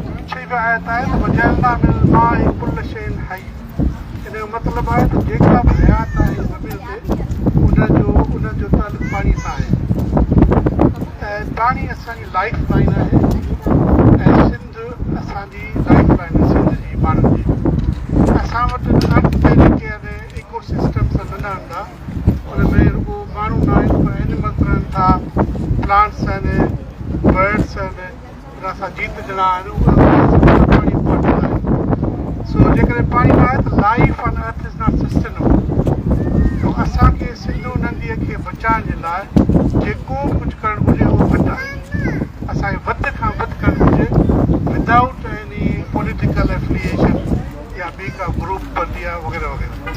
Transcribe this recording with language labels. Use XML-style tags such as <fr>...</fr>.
<sd>शरीफ आयत है</sd> <ar>वजअलना मिनल माइ कुल्ल शैइन हय।</ar> <sd>इन जो मतलब है त जेका बि हयात आहे ज़मीन ते उन जो तालुक़ पाणी सां आहे ऐं पाणी असांजी लाइफ लाइन आहे ऐं सिंध असांजी लाइफ लाइन आहे सिंध जी माण्हुनि जी। असां वटि हर तरीक़े जा इको सिस्टम्स मिलनि था, उनमें रुॻो माण्हू न आहिनि पर एनिमल्स रहनि था, प्लांट्स आहिनि, बर्ड्स आहिनि, असां जीत ॾिना आहिनि उहा पाणी इम्पोर्टेंट आहे। सो जेकॾहिं पाणी न आहे त</sd> <en>Life on earth is not sustainable.</en> <sd>तो असांखे सिंधू नदीअ खे बचाइण जे लाइ जेको कुझु करणु घुरिजे उहो घटि आहे। असांखे वधि खां वधि करणु घुरिजे</sd> <en>without any political affiliation</en> <sd>या ॿी का ग्रुप बंदी आहे वग़ैरह वग़ैरह।</sd>